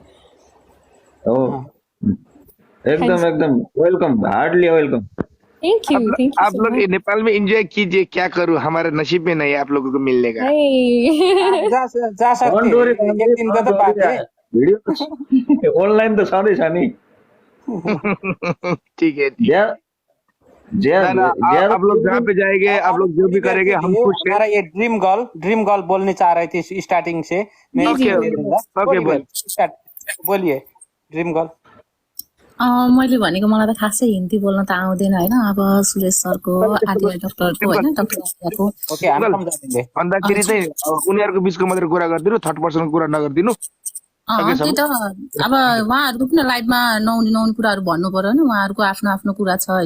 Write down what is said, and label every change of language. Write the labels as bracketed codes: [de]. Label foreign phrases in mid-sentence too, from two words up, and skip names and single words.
[hi] ओ हाँ एकदम जी, [en] एकदम welcome, hardly welcome। thank you [hi] आप सो लोग मच। नेपाल में एंजॉय कीजिए, क्या करूँ, हमारे नसीब में नहीं है आप लोगों को मिलने का। आप हाय। जा सकते [en] don't worry [hi] हैं, एक दिन का तो बात है। [ne] भिडियो ऑनलाइन त छँदैछ नि। [hi] ठीक है। ज्या- ज्या- ना ज्यादा आप लोग जहाँ पे जाएंगे, आप अभी लोग जो थोड़ी भी देर करेंगे, के हम लिए खुश हैं। हमारा ये ड्रीम गर्ल बोलने चाह रहे थे स्टार्टिंग से, मैं जी जी ओके इसलिए बोलिए। दूंगा। ओके, बोलिए स्टार्ट, बोलिए ड्रीम गर्ल। [ne] मैले भनेको मलाई त खासै हिन्दी बोल्न त आउँदैन होइन। अब सुरेश सरको, आलिया डक्टरको होइन, डक्टर आलियाको ओके हामी सिम्पल सम्झाउँदै। भन्दाखेरि चाहिँ उनीहरूको बिचको मात्रै कुरा गरिदिनु, थर्ड पर्सनको कुरा नगरिदिनु। त्यही सकेसम्म त। अब उहाँहरूको किन लाइभमा नहुने कुराहरू भन्नु पर्यो होइन, उहाँहरूको आफ्नो आफ्नो कुरा छ होइन।